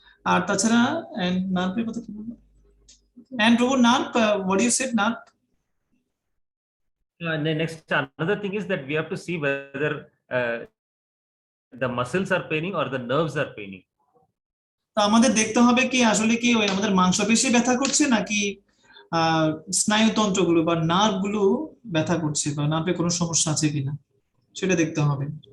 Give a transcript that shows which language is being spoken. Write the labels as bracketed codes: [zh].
[bn] আর তাছাড়া নার্ভের কথা কি বলবো, প্রভু nerve, [en] what you said, [bn] nerve? [en] The next, another thing is that we have to see whether the muscles are paining or the nerves are paining. [bn] তো আমাদের দেখতে হবে কি আসলে কি ওই আমাদের মাংসপেশি ব্যথা করছে নাকি স্নায়ুতন্ত্রগুলো বা নার্ভ গুলো ব্যথা করছে, বা নার্ভে কোনো সমস্যা আছে কিনা সেটা দেখতে হবে।